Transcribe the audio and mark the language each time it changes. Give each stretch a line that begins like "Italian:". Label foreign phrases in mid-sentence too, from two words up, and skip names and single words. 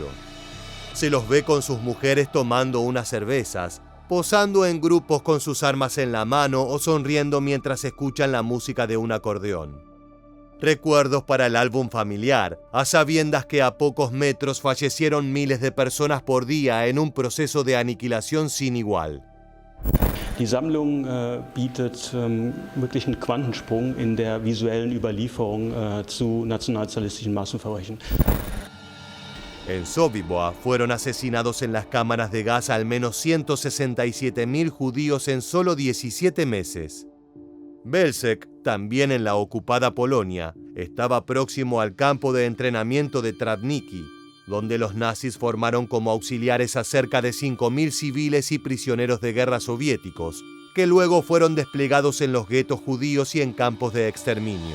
Spanish: Se los ve con sus mujeres tomando unas cervezas, posando en grupos con sus armas en la mano o sonriendo mientras escuchan la música de un acordeón. Recuerdos para el álbum familiar, a sabiendas que a pocos metros fallecieron miles de personas por día en un proceso de aniquilación sin igual.
German: Die Sammlung bietet wirklich einen Quantensprung in der visuellen Überlieferung zu nationalsozialistischen Massenverbrechen.
Spanish: En Sobibor fueron asesinados en las cámaras de gas al menos 167.000 judíos en solo 17 meses. Belzec, también en la ocupada Polonia, estaba próximo al campo de entrenamiento de Travniki, donde los nazis formaron como auxiliares a cerca de 5.000 civiles y prisioneros de guerra soviéticos, que luego fueron desplegados en los guetos judíos y en campos de exterminio.